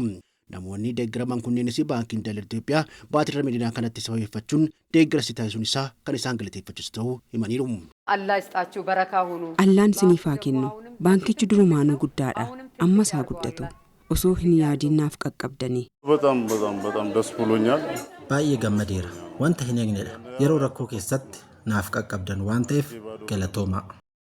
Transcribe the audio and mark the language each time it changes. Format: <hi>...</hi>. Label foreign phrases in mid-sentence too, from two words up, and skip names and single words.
<om>Namoonni deeggaraman kunneenis Baankiin Daldala Itoophiyaa baatii Ramadaanaa kanatti sababeeffachuun deeggarsa taasisuun isaa kan isaan galateeffachiisu ta'uu himaniiru. Allaan siniifaa kennu baankichi durumaanuu guddaadha. Ammas haa guddatu. Osoo hin yaadiin naaf qaqqabdanii.</om> <am>በጣም ደስ ብሎኛል።</am> <om>Baay'ee gammadeera. Wanta hin eegnedha. Yeroo rakkoo keessatti naaf qaqqabdan waan ta'eef galatoomaa.</om>